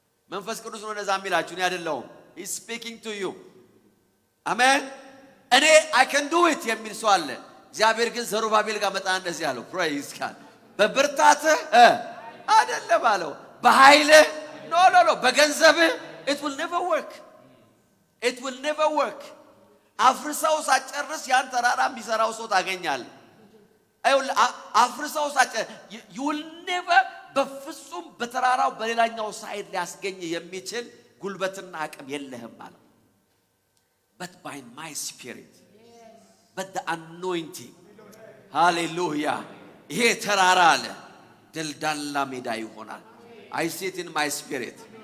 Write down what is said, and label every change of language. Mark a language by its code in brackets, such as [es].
[am] መንፈስ ቅዱስ ነው እንደዛ የሚላችሁ፣ እኔ አይደለሁም። [en] he is speaking to you። [am] አሜን። እኔ [en] I can do it [am] የሚል ሰው አለ። እግዚአብሔር ግን ዘሩባቤል ጋር መጣ እንደዚህ ያለው [en] praise God፣ [am] በብርታትህ አይደለም አለው፣ በኃይልህ ኖ በገንዘብህ [en] it will never work. It will never work. [am] አፍርሰው ሳጨርስ ያን ተራራ የሚሰራው ሰው ታገኛለህ። አፍርሰው [en] you will never [am] በፍጹም በተራራው በሌላኛው ሳይድ ሊያስገኝ የሚችል ጉልበትና አቅም የለህም ማለት [en] but by my spirit but the anointing hallelujah [am] ይሄ ተራራ አለ ደልዳላ ሜዳ ይሆናል [en] I see it in my spirit